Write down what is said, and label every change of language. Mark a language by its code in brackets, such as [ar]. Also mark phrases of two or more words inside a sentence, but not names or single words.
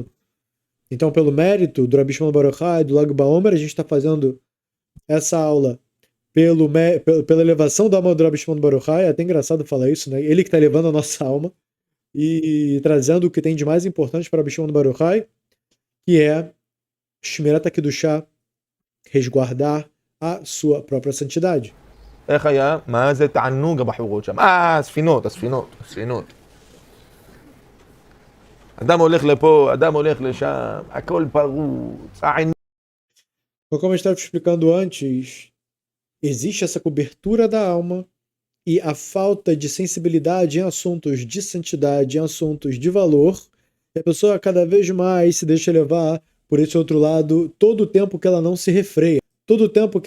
[pt] Então, pelo mérito do Rabi Shimon Bar Yochai, do Lag Baomer, a gente está fazendo essa aula pela elevação da alma do Rabi Shimon Bar Yochai. É até engraçado falar isso, né? Ele que está elevando a nossa alma e trazendo o que tem de mais importante para Rabi Shimon Bar Yochai, que é [he] שמירת הקדושה, [pt] resguardar a sua própria santidade. [he] איך היה? מה זה תענוג הבחורות שם? הספינות. אדם הולך לפה, אדם הולך לשם, הכל פרוץ, העיניים. [pt] Como eu estava explicando antes, existe essa cobertura da alma e a falta de sensibilidade em assuntos de santidade, em assuntos de valor, e a pessoa cada vez mais se deixa levar por esse outro lado todo o tempo que ela não se refreia, todo o tempo que